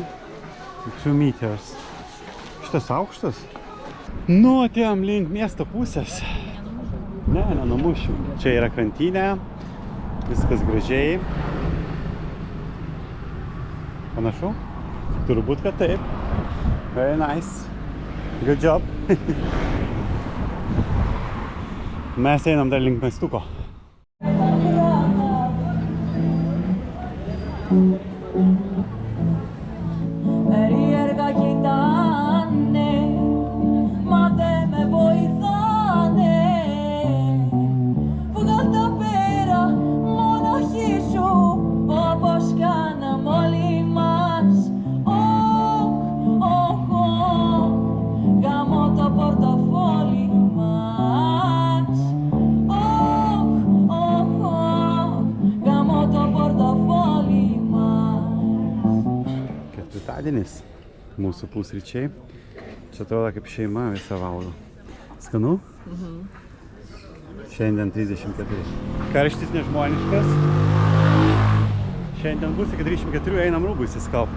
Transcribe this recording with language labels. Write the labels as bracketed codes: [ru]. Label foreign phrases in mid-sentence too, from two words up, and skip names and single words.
[lt] 2 meters. Šitas aukštas? Nu, atėjom link miesto pusės. Ne, nenumušiu. Čia yra krantinė. Viskas gražiai. Panašu? Turbūt, kad taip. [en] Very nice. Good job. [lt] Mes einam dar link miestuko. [el] Περίεργα κοιτάνε, μα δεν με βοηθάνε. Βγάλ' τα πέρα, μοναχή σου, όπως κάναμε όλοι μας. Γαμώ το πορτοφόλι μας. Γαμώ το πορτοφόλι μας. [lt] Ketvirtadienis, mūsų pusryčiai. Čia atrodo kaip šeima visą valgo. Skanu? Šiandien 34. Karštis nežmoniškas. Šiandien bus iki 34, einam rūbų įsiskalbti.